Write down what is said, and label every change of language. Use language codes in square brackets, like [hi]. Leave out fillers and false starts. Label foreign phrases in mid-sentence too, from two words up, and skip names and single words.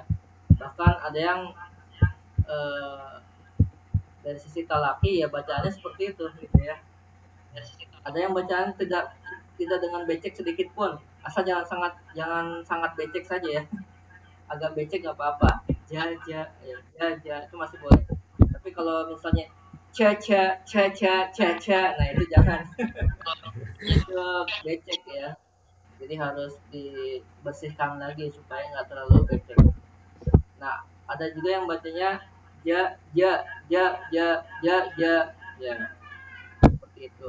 [id] Bahkan ada yang eh, dari sisi talaki ya bacaannya seperti itu gitu ya. Ada yang bacaan tidak dengan becek sedikit pun, asal jangan sangat becek saja ya. Agak becek nggak apa-apa. Ja, ja, ya, ja, ja itu masih boleh. Tapi kalau misalnya ca ca ca ca ca ca, nah itu jangan. Itu becek ya. Jadi harus dibersihkan lagi supaya nggak terlalu becek. Nah, ada juga yang bacanya ja ja ja ja ja ja ya seperti itu.